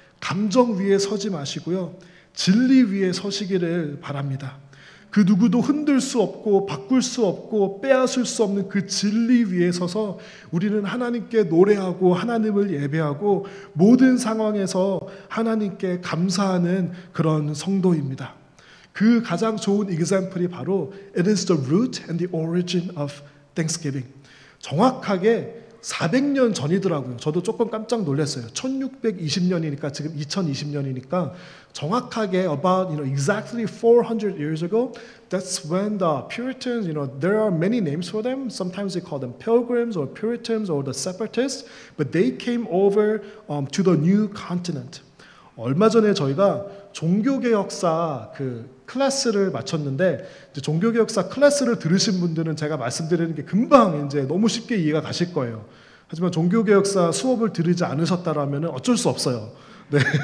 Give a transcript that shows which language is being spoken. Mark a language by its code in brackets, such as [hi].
[ko] 감정 위에 서지 마시고요. 진리 위에 서시기를 바랍니다. 그 누구도 흔들 수 없고 바꿀 수 없고 빼앗을 수 없는 그 진리 위에 서서 우리는 하나님께 노래하고 하나님을 예배하고 모든 상황에서 하나님께 감사하는 그런 성도입니다. 그 가장 좋은 example이 바로 [en] It is the root and the origin of Thanksgiving. [ko] 정확하게 400년 전이더라고요. 저도 조금 깜짝 놀랐어요. 1620년이니까 지금 2020년이니까 정확하게 [en] about exactly 400 years ago, that's when the Puritans, there are many names for them. Sometimes they call them Pilgrims or Puritans or the Separatists, but they came over to the new continent. [ko] 얼마 전에 저희가 종교개혁사 그 클래스를 마쳤는데 종교개혁사 클래스를 들으신 분들은 제가 말씀드리는 게 금방 이제 너무 쉽게 이해가 가실 거예요. 하지만 종교개혁사 수업을 들으지 않으셨다라면 어쩔 수 없어요. 네.